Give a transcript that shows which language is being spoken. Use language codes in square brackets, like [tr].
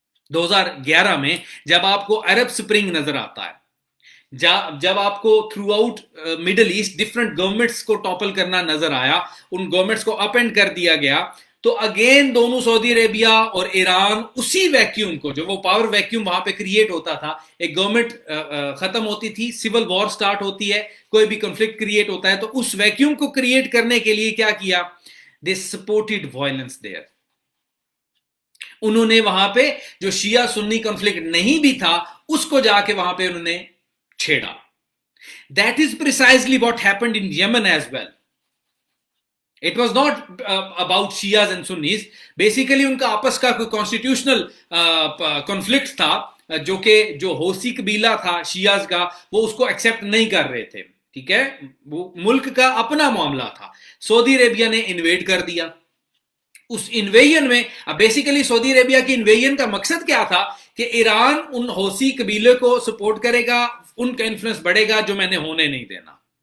[ur] 2011 میں جب آپ کو عرب سپرنگ نظر آتا ہے، جب آپ کو through out middle asset different governments کو ٹاپل کرنا نظر آیا، ان گورنمنٹس کو اپ اینڈ کر دیا گیا، تو اگین دونوں سعودی عربیہ اور ایران اسی ویکیوم کو، جو وہ پاور ویکیوم وہاں پہ کریٹ ہوتا تھا، ایک گورنمنٹ ختم ہوتی تھی، سول وار سٹارٹ ہوتی ہے، کوئی بھی کنفلکٹ کریٹ ہوتا ہے، تو اس ویکیوم کو کریٹ کرنے کے لیے کیا کیا؟ [en] They supported violence there. [ur] انہوں نے وہاں پہ جو شیعہ سنی کنفلکٹ نہیں بھی تھا، اس کو جا کے وہاں پہ انہوں نے چھیڑا. [en] That is precisely what happened in Yemen as well. It was not about Shias and Sunnis. [ur] Basically ان کا آپس کا کوئی کانسٹیٹیوشنل کنفلکٹ تھا، جو کہ جو ہوسی قبیلہ تھا شیعز کا، وہ اس کو ایکسیپٹ نہیں کر رہے تھے. ٹھیک ہے، وہ ملک کا اپنا معاملہ تھا. سعودی عربیہ نے انویڈ کر دیا. اس انویژن میں اب بیسیکلی سعودی عربیہ کی انویژن کا مقصد کیا تھا کہ ایران ان ہوسی قبیلے کو سپورٹ کرے گا، ان کا انفلوئنس بڑھے گا، جو میں نے ہونے نہیں دینا.